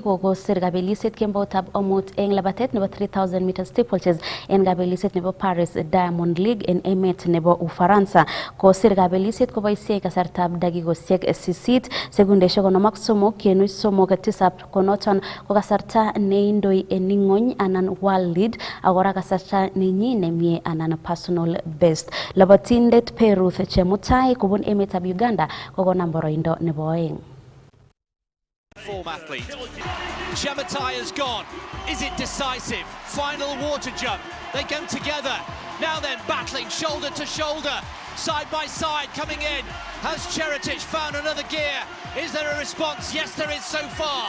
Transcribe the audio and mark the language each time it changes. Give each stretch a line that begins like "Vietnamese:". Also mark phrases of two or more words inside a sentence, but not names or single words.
Kalenjin: Kokosir kabeliset kemboutab omut eng labatet nebo 3000 meter steeplechase en kabeliset nebo Paris Diamond League en emet nebo Ufaransa. Kosir kabeliset koboisie kasartab dakikosiek 8 sekundeshek 53.37 konoton ko kasarta neindoi en ing'ony anan
English: world lead
Kalenjin: agora kasarta nenyi nemie anan
English: personal best.
Kalenjin: Labatindet Peruth Chemutai kobun emetab Uganda kokonam boroindo nebo oeng.
English: Form athlete. Chemutai has gone. Is it decisive? Final water jump. They come together. Now then, battling shoulder to shoulder, side by side, coming in. Has Cherotich found another gear? Is there a response? Yes, there is so far.